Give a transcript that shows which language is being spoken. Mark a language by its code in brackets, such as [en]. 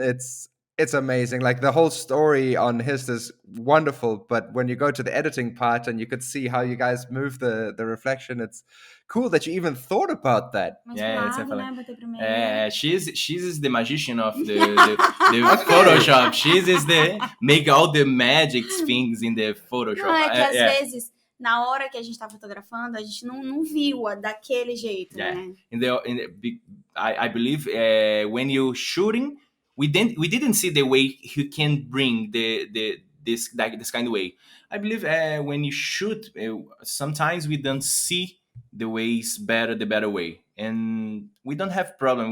[en] It's amazing. Like, the whole story on HIST is wonderful, but when you go to the editing part and you could see how you guys move the reflection, it's cool that you even thought about that. She's the magician of the Photoshop. She's the make all the magic things in the Photoshop. [pt] Não, é que às vezes, na hora que a gente tá fotografando, a gente não viu daquele jeito, né? [en] I believe when you shooting, we didn't see the way he can bring this kind of way. I believe when you shoot, sometimes we don't see the way is better, the better way, and we don't have problem.